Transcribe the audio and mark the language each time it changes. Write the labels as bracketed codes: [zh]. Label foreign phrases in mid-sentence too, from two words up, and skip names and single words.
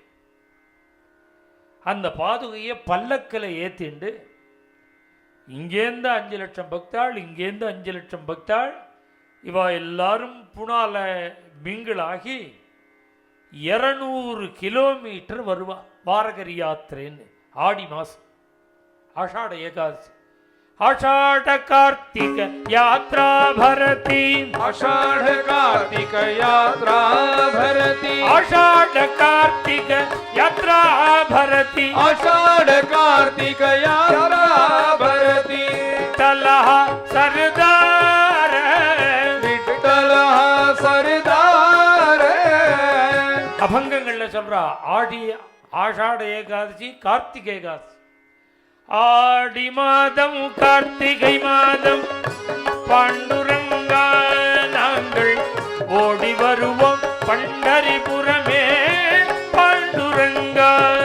[ta] அந்த பாதுகையை பல்லக்கில் ஏற்றிண்டு இங்கேருந்து 5 லட்சம் பக்தாள், இங்கேருந்து 5 லட்சம் பக்தாள், இவா எல்லாரும் புனால மிங்கிளாகி 200 கிலோமீட்டர் வருவா வாரகரி யாத்திரைன்னு. ஆடி மாசம் ஆஷாட ஏகாதசி. [mr] आषाढ़ कार्तिक यात्रा भरती, आषाढ़ कार्तिक यात्रा भरती, आषाढ़ कार्तिक यात्रा भरती, आषाढ़ कार्तिक यात्रा भरती, विठ्ठलः सरदार, विठ्ठलः सरदार. [ta] अभंगங்கள்ல சொல்றா ஆடி ஆஷாட ஏகாதசி கார்த்திகை ஏகாதசி. ஆடி மாதம் கார்த்திகை மாதம் பாண்டுரங்கா நாங்கள் ஓடி வருவோம் பண்டரிபுரமே பாண்டுரங்கா.